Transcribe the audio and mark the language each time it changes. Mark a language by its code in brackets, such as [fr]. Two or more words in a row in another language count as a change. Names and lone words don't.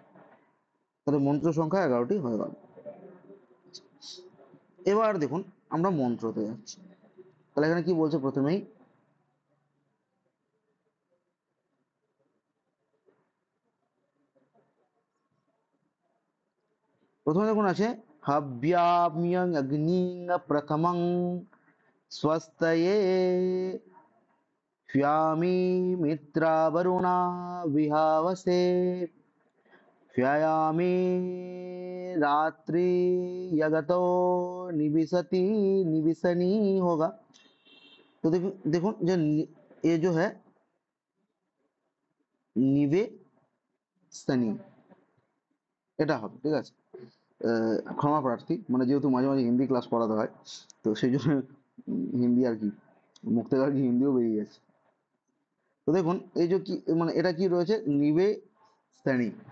[bn] তাহলে মন্ত্র সংখ্যা 11টি হয়ে গেল। এবার দেখুন আমরা মন্ত্রতে যাচ্ছি। তাহলে এখানে কি বলছে, প্রথমেই দেখুন আছে [sa] হব্যাম্যং অগ্নিং প্রথমং स्वस्तये ह्यामि मित्रा वरुणा विहावसे ह्यामि रात्रि यगतो निविशति निविशनी होगा। [hi] तो देखो देखो जो ये जो है [bn] নিবেশনী, এটা হবে, ঠিক আছে। ক্ষমা প্রার্থী, মানে যেহেতু মাঝে মাঝে হিন্দি ক্লাস করাতে হয়, তো সেই জন্য হিন্দি আর কি মুখ থেকে আর কি হিন্দিও বেরিয়ে যাচ্ছে। তো দেখুন এই যে কি, মানে এটা কি রয়েছে, নিবেশনী।